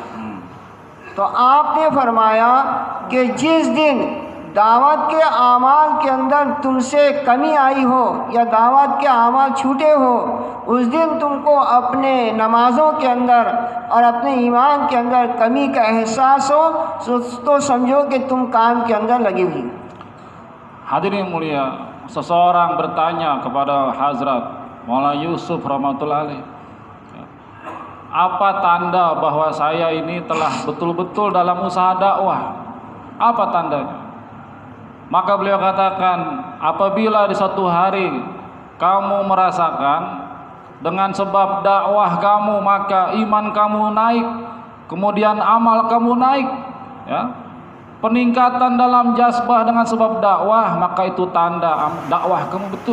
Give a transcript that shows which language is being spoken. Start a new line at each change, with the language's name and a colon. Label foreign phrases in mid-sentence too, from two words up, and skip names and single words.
Hindi: तो आपने फरमाया कि जिस दिन दावत के आमाल के अंदर तुमसे कमी आई हो या दावत के आमाल छूटे हो, उस दिन तुमको अपने नमाज़ों के अंदर और अपने ईमान के अंदर कमी का एहसास हो, तो समझो कि तुम काम के अंदर लगी हुई।
Indonesian: Hadirin mulia, seseorang bertanya kepada Hazrat Maulana Yusuf
Arabic: رحمة الله عليه,
Indonesian: apa tanda bahwa saya ini telah betul-betul dalam usaha dakwah? Apa tandanya? Maka beliau katakan, apabila di suatu hari kamu merasakan dengan sebab dakwah kamu maka iman kamu naik, kemudian amal kamu naik, ya, peningkatan dalam jazbah dengan sebab dakwah, maka itu tanda dakwah kamu betul.